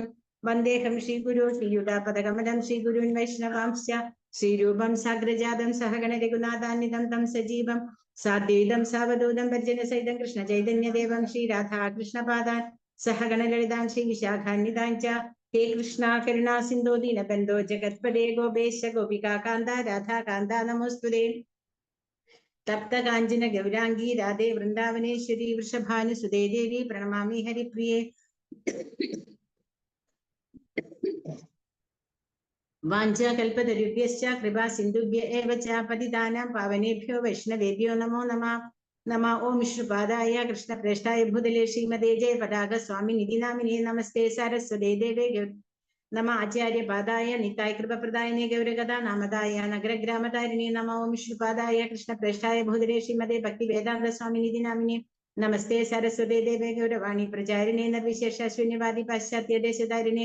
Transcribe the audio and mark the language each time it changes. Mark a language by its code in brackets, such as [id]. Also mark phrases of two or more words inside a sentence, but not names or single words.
[sa] വന്ദേഹം ശ്രീഗുരു ശ്രീയുഗാപദകമലം ശ്രീഗുരുൻ വൈഷ്ണവാംശ്ച ശ്രീരൂപം സാഗ്രജാതം സഹഗണ രഘുനാഥാന്വിതം തം സജീവം സാദ്വൈതം സാവധൂതം പരിജന സഹിതം കൃഷ്ണ ചൈതന്യദേവം ശ്രീരാധാകൃഷ്ണപാദാൻ സഹഗണ ലളിതാൻ ശ്രീ വിശാഖാന്വിതാൻ ച. ഹേ കൃഷ്ണ കരുണാ സിന്ധോ ദീനബന്ധോ ജഗത്പദേ ഗോപേശ ഗോപികാകാന്ത രാധാകാന്ത നമോസ്തുതേ. തപ്ത കാഞ്ചന ഗൗരാംഗീ രാധേ വൃന്ദാവനേശ്വരി വൃഷഭാനുസുതേ ദേവി പ്രണമാമി ഹരിപ്രിയേ. വാഞ്ചാകൽപതരുഭ്യശ്ച കൃപാ സിന്ധുഭ്യ ഏവ ച പതിതാനാം പാവനേഭ്യോ വൈഷ്ണവേഭ്യോ നമോ നമഃ. ഓം വിഷ്ണുപാദായ കൃഷ്ണപ്രേഷ്ഠായ ഭൂതലേ ശ്രീമതേ ജയ പതാക സ്വാമിനിധി നാമിനേ നമസ്തേ സാരസ്വതേ ദേവേ നമ. ആചാര്യപാദായ നിതായ കൃപപ്രദായനേ ഗൗരഗദാ നാമദായ നഗരഗ്രാമധാരിണേ നമ. ഓം വിഷ്ണുപാദായ കൃഷ്ണപ്രേഷ്ഠായ ഭൂതലേ ശ്രീമതേ ഭക്തി വേദാന്ത സ്വാമിനിധി നാമിനേ നമസ്തേ സാരസ്വതേ ദേവേ ഗൗരവാണി പ്രചാരിണേ നിർവിശേഷ ശൂന്യവാദി പാശ്ചാത്യ ദേശധാരിണേ.